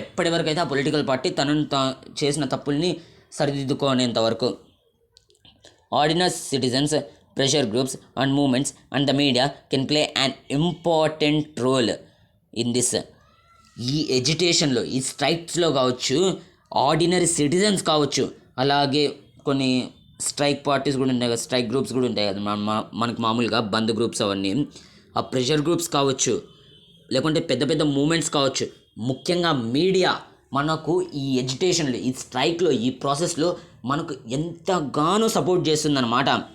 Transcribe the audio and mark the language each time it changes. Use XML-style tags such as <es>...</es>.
<te>ఎప్పటివరకు అయితే ఆ political party తనను చేసిన తప్పుల్ని సరిదిద్దుకోనేంత వరకు.</te> <en>Ordinary citizens, pressure groups and movements and the media can play an important role in this.</en> <te>ఈ ఎడ్యుటేషన్లో, ఈ స్ట్రైక్స్లో కావచ్చు, ఆర్డినరీ సిటిజన్స్ కావచ్చు, అలాగే కొన్ని స్ట్రైక్ పార్టీస్ కూడా ఉంటాయి కదా, స్ట్రైక్ గ్రూప్స్ కూడా ఉంటాయి కదా మనకు మామూలుగా బంద్ గ్రూప్స్ అవన్నీ. ఆ ప్రెషర్ గ్రూప్స్ కావచ్చు, లేకుంటే పెద్ద పెద్ద మూమెంట్స్ కావచ్చు, ముఖ్యంగా మీడియా మనకు ఈ ఎడ్యుటేషన్లో, ఈ స్ట్రైక్లో, ఈ ప్రాసెస్లో మనకు ఎంతగానో సపోర్ట్ చేస్తుందన్నమాట.</te>